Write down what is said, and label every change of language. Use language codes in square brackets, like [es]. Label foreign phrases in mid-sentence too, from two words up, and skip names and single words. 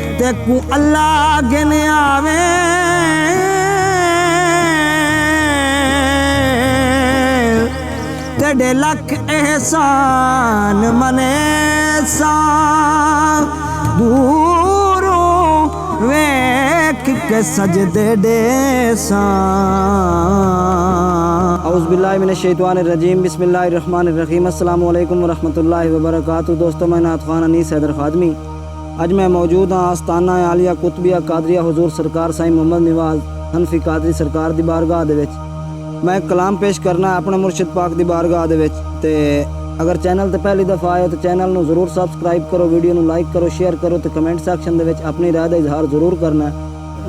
[skr] تیکوں اللہ گن آوے تیرے لکھ احسان منے سا دوروں ویکھ کے سجدے دے سا. [ar] أعوذ بالله من الشيطان الرجيم بسم الله الرحمن الرحيم. السلام عليكم ورحمة الله وبركاته. [pa] دوستوں، میں نعت خوان انیس حیدر خادمی۔ اج میں موجود ہاں آستانہ عالیہ قطبیہ قادریہ حضور سرکار سائیں محمد نواز حنفی قادری سرکار دی بارگاہ دے وچ میں کلام پیش کرنا اپنے مرشد پاک دی بارگاہ دے وچ. تے اگر چینل تے پہلی دفعہ آئے تو چینل نوں ضرور سبسکرائب کرو، ویڈیو نوں لائک کرو، شیئر کرو تو [en] comment section [pa] دے وچ اپنی رائے دا اظہار ضرور کرنا ہے.